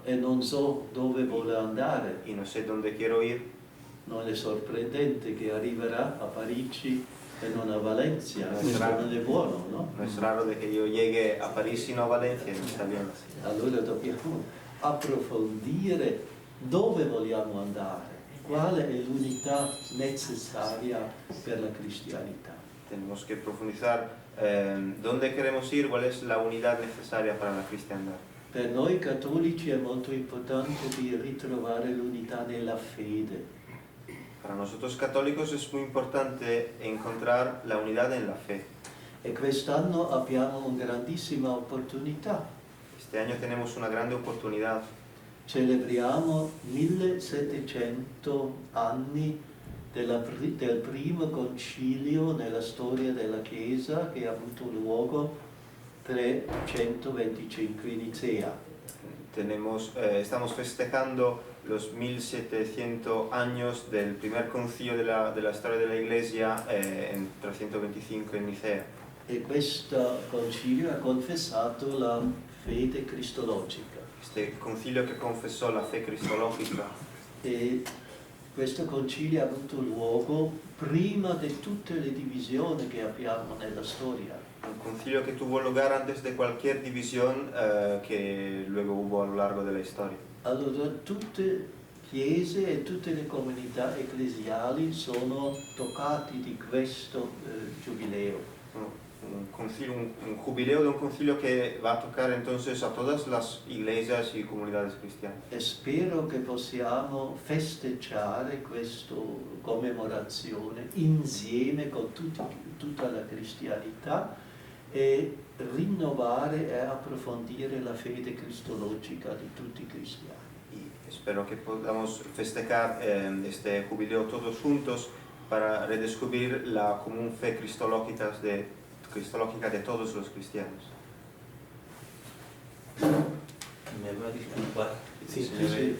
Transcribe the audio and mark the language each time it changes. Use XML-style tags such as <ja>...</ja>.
<it>e non so dove vuole andare,</it> <es>y no sé dónde quiero ir,</es> <it>non è sorprendente che arriverà a Parigi e non a Valencia. Questo non è buono, no?</it> <es>no es raro de que yo llegue a París y no a Valencia, y no está bien así.</es> <it>Allora dobbiamo approfondire dove vogliamo andare, qual è l'unità necessaria per la cristianità.</it> <es>Tenemos que profundizar dónde queremos ir, cuál es la unidad necesaria para la cristiandad.</es> <it>Per noi cattolici è molto importante di ritrovare l'unità nella fede.</it> <es>Para nosotros católicos es muy importante encontrar la unidad en la fe.</es> <it>E quest'anno abbiamo una grandissima opportunità.</it> <es>Este año tenemos una grande oportunidad.</es> <it>Celebriamo 1700 anni del primo concilio nella storia della Chiesa che ha avuto luogo 325 in Nicea.</it> <es>Estamos festejando los 1700 años del primer concilio de la historia de la Iglesia en 325 en Nicea.</es> <it>E questo concilio ha confessato la fede cristologica.</it> <es>Este concilio que confesó la fe cristológica.</es> <it>E questo concilio ha avuto luogo prima di tutte le divisioni che abbiamo nella storia.</it> <es>Un concilio que tuvo lugar antes de cualquier división que luego hubo a lo largo de la historia.</es> <it>Allora tutte le chiese e tutte le comunità ecclesiali sono toccati di questo giubileo.</it> <es>Un jubileo de un concilio que va a tocar entonces a todas las iglesias y comunidades cristianas.</es> <it>E spero che possiamo festeggiare questa commemorazione insieme con tutta la cristianità e rinnovare e approfondire la fede cristologica di tutti i cristiani.</it> <es>Y espero que podamos festejar este jubileo todos juntos para redescubrir la común fe cristológica de todos los cristianos. Me va a disculpar, Sí, señor,</es>